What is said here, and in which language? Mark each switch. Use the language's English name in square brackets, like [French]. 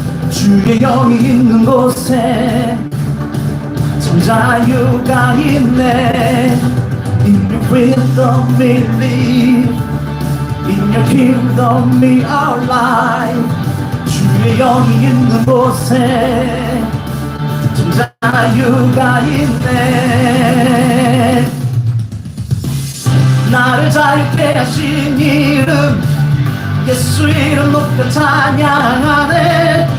[Korean] 주의 영이 있는 곳에 참 자유가 있네. [English] In your freedom we live, in your kingdom we are alive. [Korean] 주의 영이 있는 곳에 참 자유가 있네. 나를 자유케 하신 이름 예수 이름 높여 찬양하네.